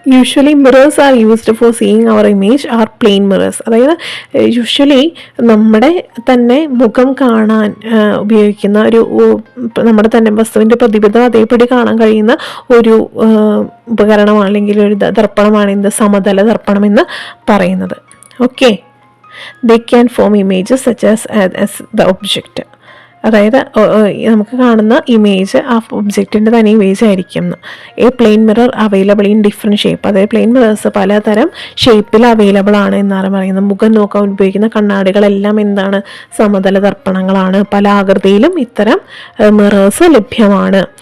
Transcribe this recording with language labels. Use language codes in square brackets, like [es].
[en] Usually mirrors are used for seeing our image are plain mirrors. [ml] അതായത് usually നമ്മുടെ തന്നെ മുഖം കാണാൻ ഉപയോഗിക്കുന്ന നമ്മുടെ തന്നെ വസ്തുവിൻ്റെ പ്രതിബിംബം അതേപടി കാണാൻ കഴിയുന്ന ഒരു ഉപകരണമാണ് അല്ലെങ്കിൽ ഒരു ദർപ്പണമാണ് എന്ത്? സമതല ദർപ്പണം എന്ന് പറയുന്നത്. [en] Okay, they can form images such as the object. [ml] അതായത് നമുക്ക് കാണുന്ന ഇമേജ് ആ ഒബ്ജക്റ്റിൻ്റെ തന്നെ ഇമേജ് ആയിരിക്കും. [en] A plain mirror available in different shape. [ml] അതായത് പ്ലെയിൻ മിറേഴ്സ് പലതരം ഷേപ്പിൽ അവൈലബിൾ ആണ് എന്നാണ് പറയുന്നത്. മുഖം നോക്കാൻ ഉപയോഗിക്കുന്ന കണ്ണാടികളെല്ലാം എന്താണ്? സമതല ദർപ്പണങ്ങളാണ്. പല ആകൃതിയിലും ഇത്തരം മിറേഴ്സ് ലഭ്യമാണ്.